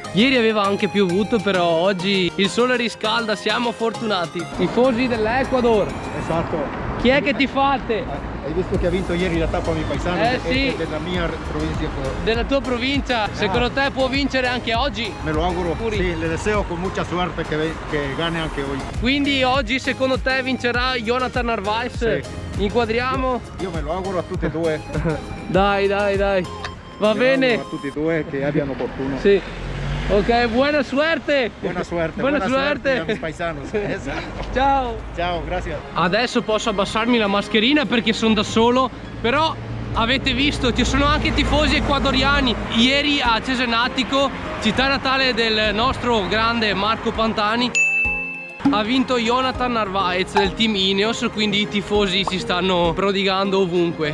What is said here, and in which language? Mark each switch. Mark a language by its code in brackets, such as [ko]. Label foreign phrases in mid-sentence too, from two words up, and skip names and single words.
[it] Ieri aveva anche piovuto, però oggi il sole riscalda, siamo fortunati. Tifosi dell'Ecuador. Esatto. Chi è che ti fate? Hai visto che ha vinto ieri la tappa Mi Paisano? Sì. Della mia provincia. Della tua provincia. Secondo te può vincere anche oggi? Me lo auguro. Puri. [es] Sì, le deseo con mucha suerte che gane [it] anche oggi. Quindi oggi secondo te vincerà Jonathan Narvaez? Sì. Inquadriamo? Io me lo auguro a tutti e due. Dai, dai, dai. Va bene. A tutti e due che abbiano fortuna. Sì. Ok, buona suerte. [es] Buena suerte. [it] Buona [es] suerte suerte. a mis paisanos. [it] Esatto. Ciao. Ciao, grazie. Adesso posso abbassarmi la mascherina perché sono da solo, però avete visto, ci sono anche tifosi ecuadoriani. Ieri a Cesenatico, città natale del nostro grande Marco Pantani, ha vinto Jonathan Narvaez del team Ineos, quindi i tifosi si stanno prodigando ovunque.